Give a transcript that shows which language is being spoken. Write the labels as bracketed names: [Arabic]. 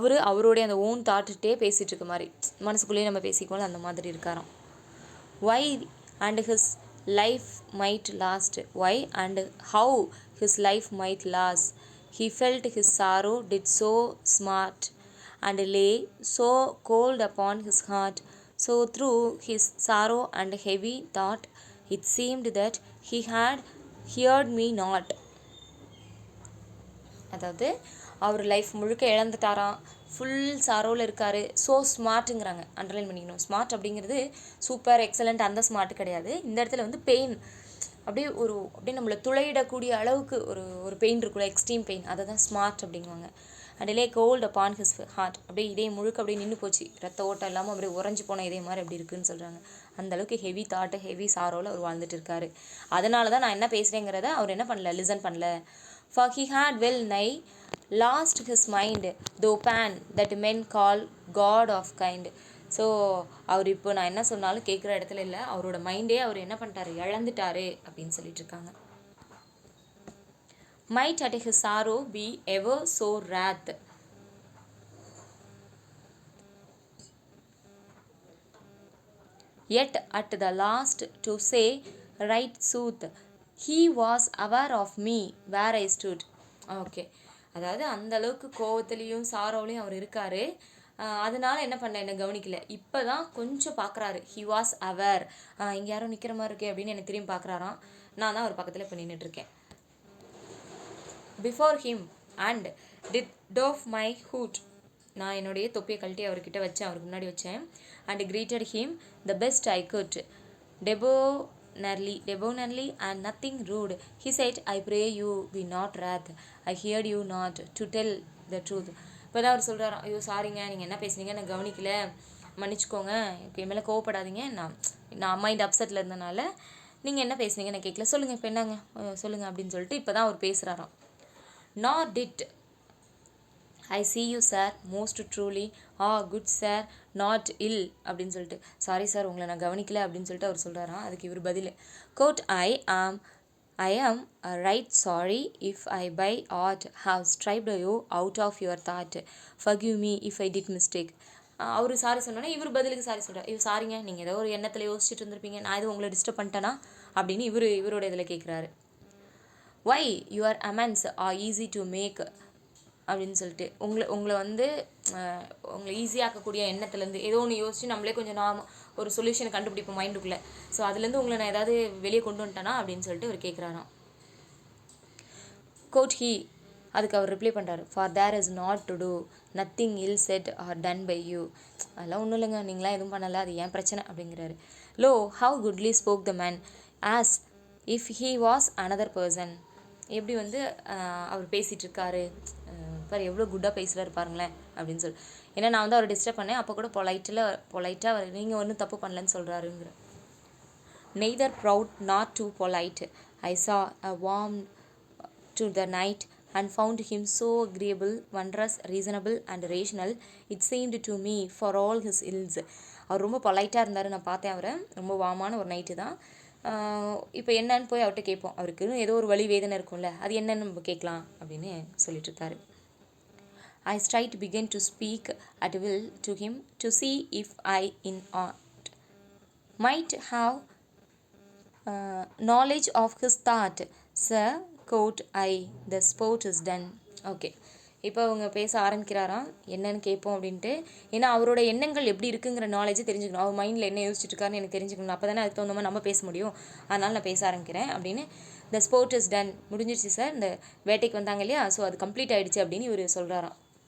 [Tamil] அவருடைய அந்த ஓன் தாட்டுகிட்டே பேசிகிட்டு இருக்க மாதிரி, மனசுக்குள்ளேயே நம்ம பேசிக்கோல அந்த மாதிரி இருக்காராம். [English] Why and his life might last, why and how his life might last, he felt his sorrow did so smart, and lay so cold upon his heart, so through his sorrow and heavy thought it seemed that he had heard me not. [Tamil] அதாவது அவர் life முழுக்க இழந்துட்டாராம், full சாரோவில் இருக்கார். So ஸ்மார்ட்டுங்கிறாங்க, underline பண்ணிக்கணும். Smart அப்படிங்கிறது super excellent அந்த smart கிடையாது. இந்த இடத்துல வந்து பெயின், அப்படியே நம்மளை துளையிடக்கூடிய அளவுக்கு ஒரு பெயின் இருக்குல்ல, எக்ஸ்ட்ரீம் பெயின், அதை தான் smart அப்படிங்குவாங்க. [English] until cold upon his heart, [Tamil] அப்படியே இதயம் முழுக்க அப்படியே நின்று போச்சு, ரத்த ஓட்டம் இல்லாமல் அப்படியே உறைஞ்சி போன இதே மாதிரி அப்படி இருக்குதுன்னு சொல்கிறாங்க. அந்தளவுக்கு ஹெவி தாட்டு ஹெவி சாரோவில் அவர் வாழ்ந்துட்டு இருக்காரு. அதனால தான் நான் என்ன பேசுகிறேங்கிறத அவர் என்ன பண்ணல, லிசன் பண்ணல. [English] For he had well nigh lost his mind, though pan that men call God of kind. [Tamil] So அவர் இப்போ நான் என்ன சொன்னாலும் கேட்குற இடத்துல இல்லை, அவரோட மைண்டே அவர் என்ன பண்ணிட்டாரு, இழந்துட்டாரு அப்படின்னு சொல்லிட்டு இருக்காங்க. [English] Might at his sorrow be ever so wrath, yet at the last to say right sooth, he was aware of me where I stood. [Tamil] Okay, அதாவது அந்த அளவுக்கு கோவத்துலேயும் சாரோவிலையும் அவர் இருக்கார். அதனால என்ன பண்ண, என்னை கவனிக்கல. இப்போ தான் கொஞ்சம் பார்க்குறாரு. [English] he was அவர், [Tamil] இங்கே யாரும் நிற்கிற மாதிரி இருக்கே அப்படின்னு என்னை திரும்பி பார்க்குறாராம். நான் தான் அவர் பக்கத்தில் இப்போ நின்றுட்டுருக்கேன். [English] before him and did doff my hood, [Tamil] நான் என்னுடைய தொப்பியை கழட்டி அவர்கிட்ட வச்சேன், அவருக்கு முன்னாடி வச்சேன். [English] And greeted him the best I could, debonairly and nothing rude. He said, I pray you be not wrath, I heard you not to tell the truth. [Tamil] இப்போ தான் அவர் சொல்கிறாராம், ஐயோ சாரிங்க, நீங்கள் என்ன பேசுனீங்க நான் கவனிக்கல, மன்னிச்சுக்கோங்க, என் மேலே கோவப்படாதீங்க, நான் மைண்ட் அப்செட்டில் இருந்தனால நீங்கள் என்ன பேசுனீங்க நான் கேட்கல, சொல்லுங்கள் இப்போ என்னங்க சொல்லுங்கள் அப்படின்னு சொல்லிட்டு இப்போ தான் அவர் பேசுகிறாராம். [English] not did I see you sir most truly good sir not ill [Tamil] அப்படின்னு சொல்லிட்டு, சாரி சார் உங்களை நான் கவனிக்கல அப்படின்னு சொல்லிட்டு அவர் சொல்கிறாராம். அதுக்கு இவர் பதில் code [English] I am right sorry if I by art have striped you out of your thought. Forgive me if I did mistake. [Tamil] Our sorry சொன்னோன்னா இவர் பதிலுக்கு சாரி சொல்கிறார். இவர் சாரிங்க, நீங்கள் ஏதோ ஒரு எண்ணத்தில் யோசிச்சுட்டு இருந்திருப்பீங்க, நான் எதுவும் உங்களை டிஸ்டர்ப் பண்ணிட்டேனா அப்படின்னு இவரோட இதில் கேட்குறாரு. [English] Why your amends are easy to make [Tamil] அப்படின்னு சொல்லிட்டு, உங்களை வந்து உங்களை ஈஸியாக்கக்கூடிய எண்ணத்துலேருந்து ஏதோ ஒன்று யோசிச்சு நம்மளே கொஞ்சம் ஒரு சொல்யூஷனை கண்டுபிடிப்போம் மைண்டுக்குள்ளே. ஸோ அதுலேருந்து உங்களை நான் ஏதாவது வெளியே கொண்டு வந்துட்டேனா அப்படின்னு சொல்லிட்டு அவர் கேட்குறாராம். [English] quoth he, [Tamil] அதுக்கு அவர் ரிப்ளை பண்ணுறாரு, [English] For there is not to do nothing ill said or done by you. [Tamil] அதெல்லாம் ஒன்றும் இல்லைங்க, நீங்களாம் எதுவும் பண்ணலை, அது ஏன் பிரச்சனை அப்படிங்கிறாரு. [English] Lo how goodly spoke the man as if he was another person. [Tamil] எப்படி வந்து அவர் பேசிகிட்டு இருக்காரு பாரு, எவ்வளோ குட்டாக பேசுகிறாரு பாருங்களேன் அப்படின்னு சொல்லி. ஏன்னா நான் வந்து அவரை டிஸ்டர்ப் பண்ணேன், அப்போ கூட பொலைட்டாக அவர் நீங்கள் ஒன்றும் தப்பு பண்ணலன்னு சொல்கிறாருங்கிற. [English] Neither proud not too polite I saw a warm to the night and found him so agreeable, wondrous, reasonable and rational, it seemed to me for all his ills. [Tamil] அவர் ரொம்ப பொலைட்டாக இருந்தார், நான் பார்த்தேன் அவரை, ரொம்ப வாமான ஒரு நைட்டு தான். இப்போ என்னன்னு போய் அவர்கிட்ட கேட்போம், அவருக்கு ஏதோ ஒரு வலி வேதனை இருக்கும்ல, அது என்னன்னு நம்ம கேட்கலாம் அப்படின்னு சொல்லிட்டு இருக்காரு. [English] I straight began to speak at will to him to see if I in art might have knowledge of his thought. Sir, quote I, the sport is done. [Tamil] Okay, இப்போ அவங்க பேச ஆரம்பிக்கிறாராம், என்னன்னு கேட்போம் அப்படின்ட்டு. ஏன்னா அவரோட எண்ணங்கள் எப்படி இருக்குங்கிற நாலேஜ் தெரிஞ்சுக்கணும், அவர் மைண்டில் என்ன யோசிச்சுட்டு இருக்காருன்னு எனக்கு தெரிஞ்சுக்கணும், அப்போ தானே அதுக்கு தகுந்த மாதிரி நம்ம பேச முடியும். அதனால் நான் பேச ஆரம்பிக்கிறேன் அப்படின்னு. [English] the sport is done, [Tamil] முடிஞ்சிருச்சு சார், இந்த வேட்டைக்கு வந்தாங்க இல்லையா, ஸோ அது கம்ப்ளீட் ஆகிடுச்சு அப்படின்னு இவர் சொல்கிறாராம்.